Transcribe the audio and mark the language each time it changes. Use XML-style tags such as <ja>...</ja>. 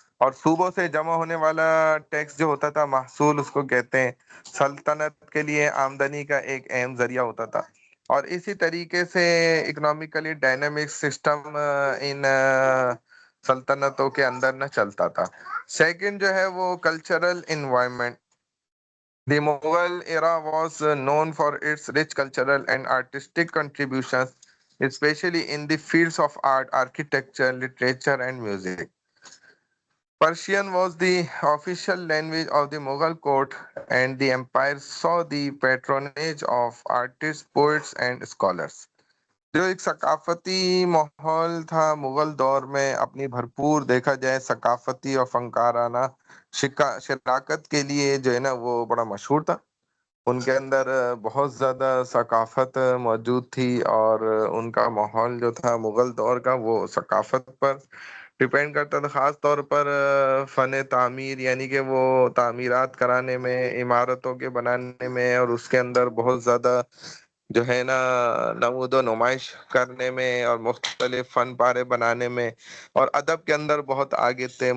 <ur>اور صوبوں سے جمع ہونے والا ٹیکس جو ہوتا تھا، محصول اس کو کہتے ہیں، سلطنت کے لیے آمدنی کا ایک اہم ذریعہ ہوتا تھا. اور اسی طریقے سے اکنامیکلی ڈائنامک سسٹم ان سلطنتوں کے اندر نہ چلتا تھا. سیکنڈ جو ہے وہ cultural environment.</ur> <en>The Mughal era was known for its rich cultural and artistic contributions, especially in the fields of art, architecture, literature, and music. Persian was the official language of the Mughal court, and the empire saw the patronage of artists, poets, and scholars.</en> <ur>جو ایک ثقافتی ماحول تھا مغل دور میں، اپنی بھرپور دیکھا جائے ثقافتی اور فنکارانہ شراکت کے لیے جو ہے نا وہ بڑا مشہور تھا. ان کے اندر بہت زیادہ ثقافت موجود تھی، اور ان کا ماحول جو تھا مغل دور کا وہ ثقافت پر ڈیپینڈ کرتا تھا، خاص طور پر فن تعمیر، یعنی کہ وہ تعمیرات کرانے میں، عمارتوں کے بنانے میں، اور اس کے اندر بہت زیادہ جو ہے نا نمود و نمائش کرنے میں، اور مختلف فن پارے بنانے میں، اور ادب کے اندر بہت آگے تھے.</ur>